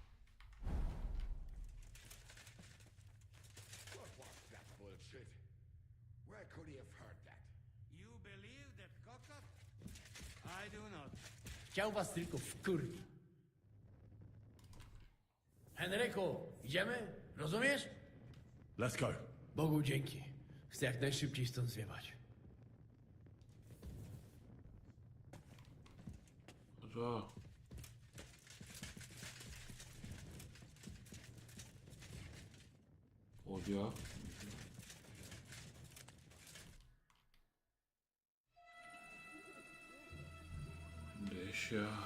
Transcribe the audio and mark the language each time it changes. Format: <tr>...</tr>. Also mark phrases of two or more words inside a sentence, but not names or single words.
<en>What was that bullshit? Where could he have heard that? You believe that cock-up? I do not.</en> <pl>Chciał was tylko wkurwić. Henryku, idziemy? Rozumiesz?</pl> <en>Let's go.</en> <pl>Bogu dzięki. Chcę jak najszybciej stąd zjebać.</pl> <ko>가자. 어디야? 넷이야.</ko>